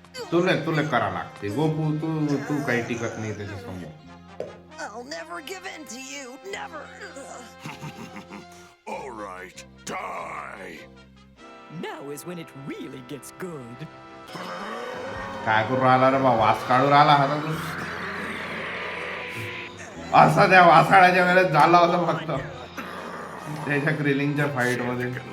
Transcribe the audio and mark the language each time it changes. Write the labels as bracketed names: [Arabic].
[Marathi] तुला करा लागते गोपू. तू काही टिकत नाही त्याच्या समोर. [English] I'll never give in to you, never. All right, die. Now is when it really gets good. [Marathi] काय करू राहिला रे बा? वास काढू राहिला हातातून. असा त्या वासाळ्याच्या वेळेस झाला होता फक्त त्याच्या क्रिलिंगच्या फाईट मध्ये.